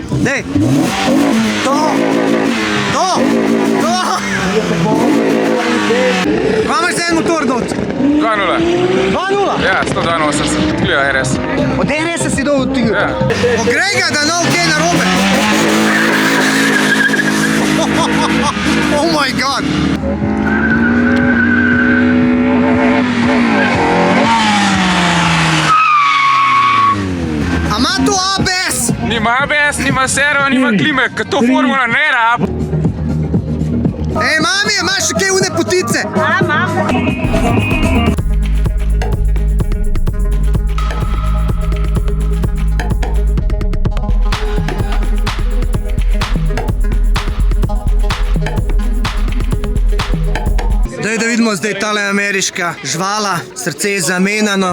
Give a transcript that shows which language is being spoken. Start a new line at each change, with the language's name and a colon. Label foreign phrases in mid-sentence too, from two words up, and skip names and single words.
Slovenian: Dej. To. Kaj imaš za en motor dolce? 2.0. 2.0? Ja, 182. Clio RS. Od RS-a si dol tega? Ja. Pogrej ga, da no kaj narobe.
English: Oh my god.
Slovenian: A ima to ABS? Nima ABS, nima servo, nima klime, kad to formula ne rab. Ej, mami, imaš še kaj une potice? A, imam. Daj, da vidimo zdaj tale ameriška žvala, srce je zamenjano.